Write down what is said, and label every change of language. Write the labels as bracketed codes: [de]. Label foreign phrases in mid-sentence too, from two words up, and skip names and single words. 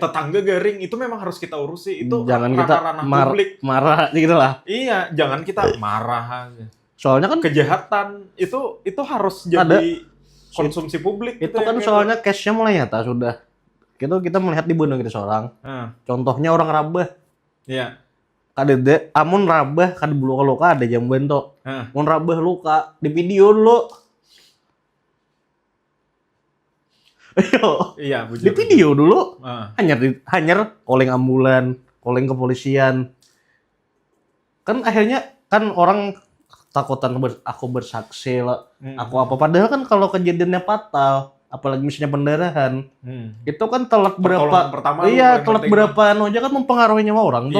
[id] Tetangga garing, itu memang harus kita urusi. Itu Jangan kita ranah publik. marah gitu lah. Iya, jangan kita marah aja. Soalnya kan Kejahatan itu harus jadi konsumsi publik. itu kan soalnya case-nya mulai nyata sudah. Kita melihat di Bandung kita seorang. Contohnya orang rabah. Iya. [bjn] Kada amun rabah kada luka ada jamban to. Mun rabah luka di video dulu. [id] Ayo. Iya, bujur. Di video dulu. Heeh. Calling ambulan, calling kepolisian. Kan akhirnya kan orang takutan aku bersaksi lah. Aku apa padahal kan kalau kejadiannya fatal apalagi misalnya pendarahan, Hmm. itu kan telat Pertolongan berapa, pertama iya paling telat penting. berapa anu aja kan mempengaruhi nyawa orang tuh.